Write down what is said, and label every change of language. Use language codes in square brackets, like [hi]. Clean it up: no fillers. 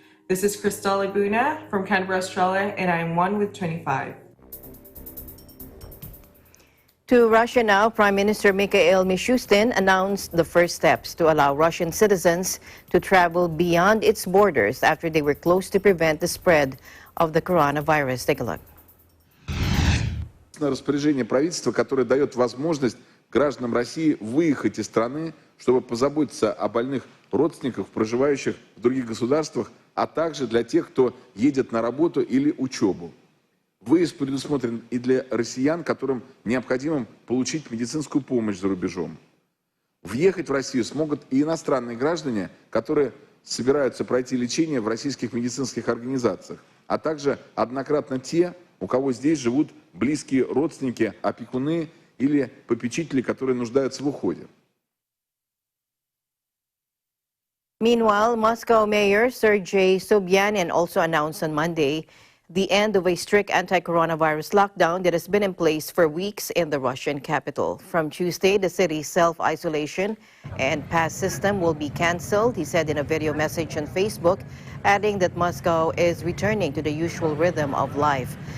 [en] This is Cristal Laguna from Canberra, Australia, and I am 1 with 25. To Russia now, Prime Minister Mikhail Mishustin announced the first steps to allow Russian citizens to travel beyond its borders after they were close to prevent the spread of the coronavirus. Take a look. [ru] Распоряжение правительства, которое дает возможность гражданам России выехать из страны, чтобы позаботиться о больных родственниках, проживающих в других государствах, а также для тех, кто едет на работу или учебу. Выезд предусмотрен и для россиян, которым необходимо получить медицинскую помощь за рубежом. Въехать в Россию смогут и иностранные граждане, которые собираются пройти лечение в российских медицинских организациях, а также однократно те, у кого здесь живут близкие родственники, опекуны или попечители, которые нуждаются в уходе. [en] Meanwhile, Moscow Mayor Sergei Sobyanin also announced on Monday the end of a strict anti-coronavirus lockdown that has been in place for weeks in the Russian capital. From Tuesday, the city's self-isolation and pass system will be canceled, he said in a video message on Facebook, adding that Moscow is returning to the usual rhythm of life.